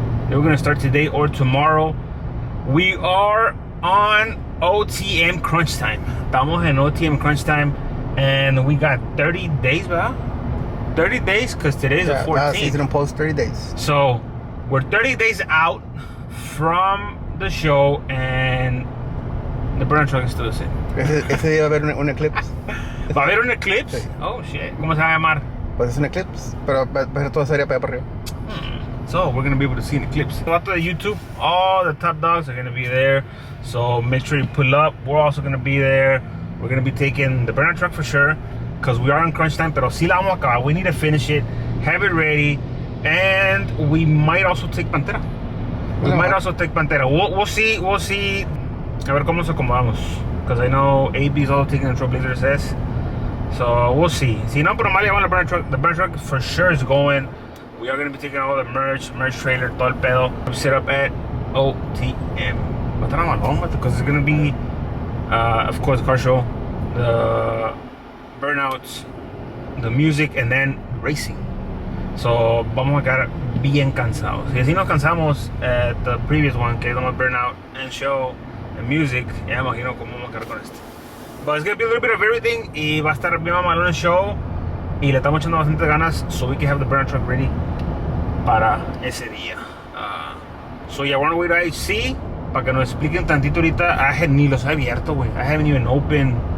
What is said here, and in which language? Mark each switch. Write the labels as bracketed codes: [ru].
[en] We're gonna start today or tomorrow. We are on OTM crunch time. [es] Estamos en OTM crunch time, [en] and we got 30 days, [es] ¿verdad? [en] 30 days, because today's the 14th. Season post 30 days. So we're 30 days out from the show, and the Burnout truck is still the same. [es] Ese día va a haber un eclipse. ¿Va a haber un eclipse? Sí. [en] Oh shit. [es] ¿Cómo se va a llamar? Pues es un eclipse, pero va a ser toda serie para allá para arriba. [en] So we're gonna be able to see an eclipse. After the YouTube, all the top dogs are gonna be there. So make sure you pull up. We're also gonna be there. We're gonna be taking the Burnout truck for sure, because we are in crunch time. [es] Pero sí la vamos a acabar. [en] We need to finish it, have it ready, and we might also take Pantera. We'll see. [es] A ver cómo nos acomodamos. [en] Because I know AB's also taking the Trailblazer SS. So we'll see. [es] Si no, pero mal llevamos [en] the Burnout truck for sure is going. We are going to be taking all the merch trailer, [es] todo el pedo. [en] We set up at OTM. Because it's going to be, of course, the car show, the burnouts, the music, and then racing. [es] So vamos a quedar bien cansados. Y así nos cansamos [en] at the previous one, [es] que es nomás [en] burnout and show and music. [es] Ya me imagino cómo vamos a quedar con esto. [en] But it's going to be a little bit of everything. [es] Y va a estar bien mamalón el show. Y le estamos echando bastante ganas, [en] so we can have the Burnout truck ready [es] para ese día. [en] So yeah, we're on the way to IC, [es] para que nos expliquen tantito ahorita. Ni los he abierto, güey. [en] I haven't even opened.